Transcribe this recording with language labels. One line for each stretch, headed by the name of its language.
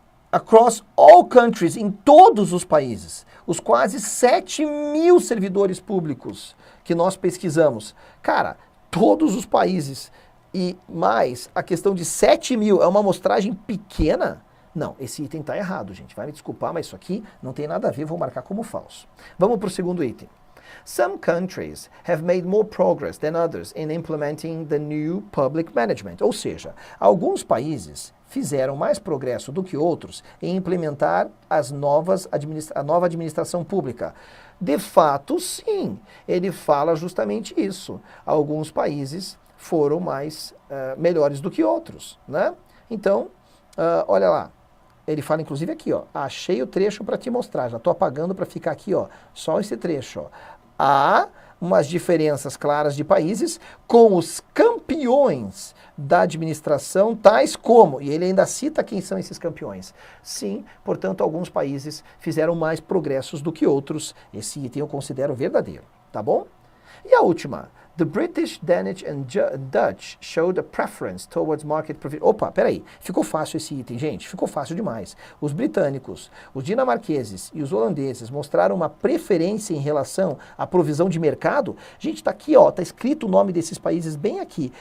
English: Across all countries,
Portuguese: em todos os países, os quase 7.000 servidores públicos que nós pesquisamos. Cara, todos os países e mais a questão de 7.000 é uma amostragem pequena? Não, esse item está errado, gente. Vai me desculpar, mas isso aqui não tem nada a ver, vou marcar como falso. Vamos para o segundo item.
English: Some countries have made more progress than others in implementing the new public management.
Portuguese: Ou seja, alguns países fizeram mais progresso do que outros em implementar a nova administração pública. De fato, sim, ele fala justamente isso. Alguns países foram mais melhores do que outros, né? Então, olha lá. Ele fala, inclusive, aqui, ó, achei o trecho para te mostrar, já estou apagando para ficar aqui, ó, só esse trecho, ó. Há umas diferenças claras de países com os campeões da administração, tais como, e ele ainda cita quem são esses campeões. Sim, portanto, alguns países fizeram mais progressos do que outros. Esse item eu considero verdadeiro, tá bom? E a última,
English: The British, Danish and Dutch showed a preference towards market provision.
Portuguese: Opa, peraí. Ficou fácil esse item, gente. Ficou fácil demais. Os britânicos, os dinamarqueses e os holandeses mostraram uma preferência em relação à provisão de mercado. Gente, tá aqui, ó. Tá escrito o nome desses países bem aqui.